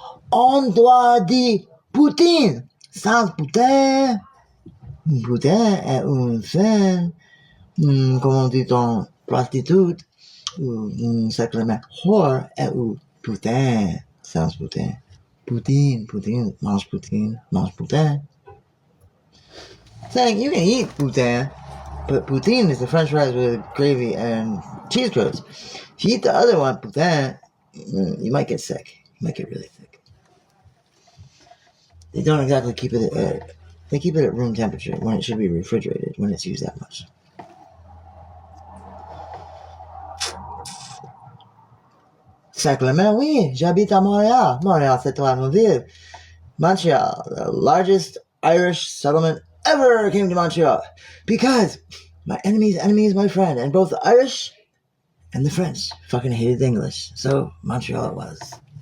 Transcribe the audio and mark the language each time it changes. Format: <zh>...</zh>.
<fr>On doit dire poutine! Sans poutine! Poutine est une femme, comment dit-on, prostitute, ou sacrement, whore est une putain, sans putain. Poutine, mange poutine, mange poutine.</fr> <en>Saying you can eat poutine, but poutine is the french fries with gravy and cheese curds. If you eat the other one, poutine, you might get sick. You might get really sick. They don't exactly keep it at, they keep it at room temperature when it should be refrigerated when it's used that much.</en> <fr>Sacrement, oui, j'habite à Montréal. Montréal, c'est une ville.</fr> <en>Montreal, the largest Irish settlement ever came to Montreal. Because my enemy's enemy is my friend. And both the Irish and the French fucking hated English. So Montreal it was.</en>